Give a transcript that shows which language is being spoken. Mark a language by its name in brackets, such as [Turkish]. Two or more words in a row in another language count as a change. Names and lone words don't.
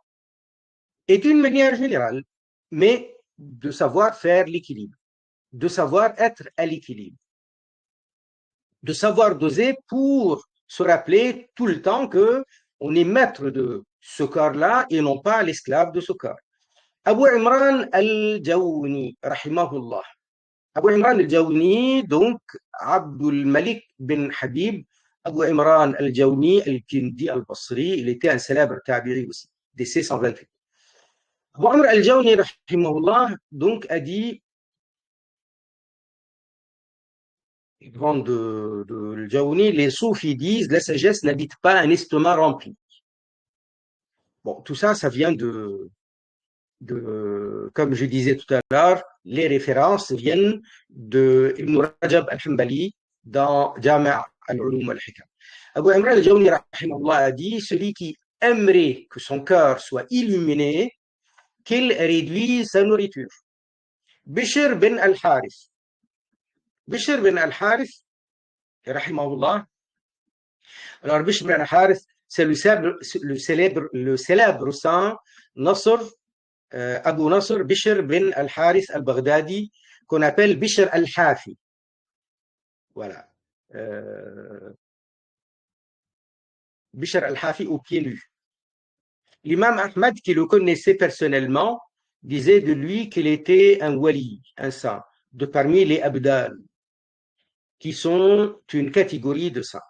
[French] Et d'une manière générale, mais de savoir faire l'équilibre, de savoir être à l'équilibre, de savoir doser pour se rappeler tout le temps que on est maître de ce corps-là et non pas l'esclave de ce corps. Abu Imran al-Jawni, rahimahullah. Abu Imran al-Jawni, donc, Abdul Malik bin Habib, Abu Imran al-Jawni al-Kindi al-Basri, il était un célèbre tabi'i aussi, décès 128. Abu Amr al-Jawni, rahimahullah, donc, a dit, grand de al-Jawni, les soufis disent, la sagesse n'habite pas un estomac rempli. Bon, tout ça, ça vient comme je disais tout à l'heure, les références viennent de Ibn Rajab al-Hanbali dans Jami' al-Ulum al-Hikam. Abu Imran al-Jawni rahimahullah a dit, celui qui aimerait que son cœur soit illuminé, qu'il réduise sa nourriture. Bishr bin al-Harith. Bishr bin al-Harith, rahimahullah. Alors, Bishr bin al-Harith, c'est le célèbre saint Nasr Abu Nasr Bishr bin al-Harith al-Baghdadi, qu'on appelle Bishr al-Hafi. Voilà. Bishr al-Hafi au pied nu. L'imam Ahmad, qui le connaissait personnellement, disait de lui qu'il était un wali, un saint, de parmi les abdal, qui sont une catégorie de saints.